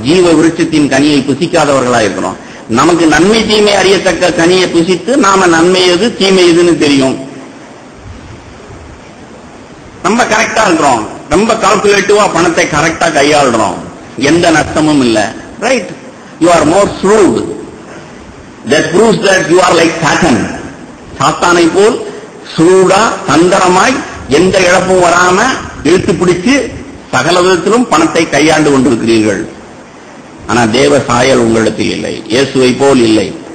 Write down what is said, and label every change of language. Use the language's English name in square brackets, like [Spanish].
[Tamil] ஜீவ விருட்சத்தின் கனியை புசிக்காதவர்களா இருக்கிறோம். நமக்கு நன்மை தீமை அறியத்தக்க கனியை புசித்து நாம நன்மை எது தீமை எதுன்னு தெரியும். ரொம்ப கரெக்டா இருக்கிறோம், ரொம்ப கால்குலேட்டிவா பணத்தை கரெக்டா கையாளுறோம், எந்த நஷ்டமும் இல்ல. Right, you are more [English] shrewd. That proves that you are like Satan. [Tamil] சாத்தானை போல் சூடா தந்திரமாய் எந்த இழப்பும் வராம இழுத்து பிடிச்சு சகல விதத்திலும் பணத்தை கையாண்டு கொண்டிருக்கிறீர்கள். ஆனா தேவ சாயல் உங்களிடத்தில் இல்லை, இயேசுவை போல் இல்லை.